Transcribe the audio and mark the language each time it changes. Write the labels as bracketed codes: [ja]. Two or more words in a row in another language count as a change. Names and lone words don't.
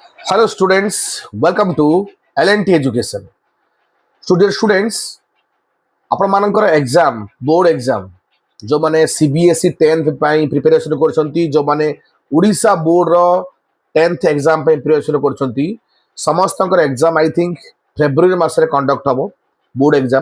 [en] Hello students, welcome to L&T Education. Students, [or] ଆପଣ ମାନଙ୍କର [en] exam board exam [or] ଯେଉଁମାନେ CBSE 10th ପାଇଁ ପ୍ରିପାରେସନ୍ କରୁଛନ୍ତି, ଯେଉଁମାନେ ଓଡ଼ିଶା ବୋର୍ଡର 10th ଏକ୍ଜାମ ପାଇଁ ପ୍ରିପାରେସନ୍ କରୁଛନ୍ତି, ସମସ୍ତଙ୍କର ଏକ୍ଜାମ [en] I think [or] ଫେବୃଆରୀ ମାସରେ କଣ୍ଡକ୍ଟ ହେବ [en] board exam.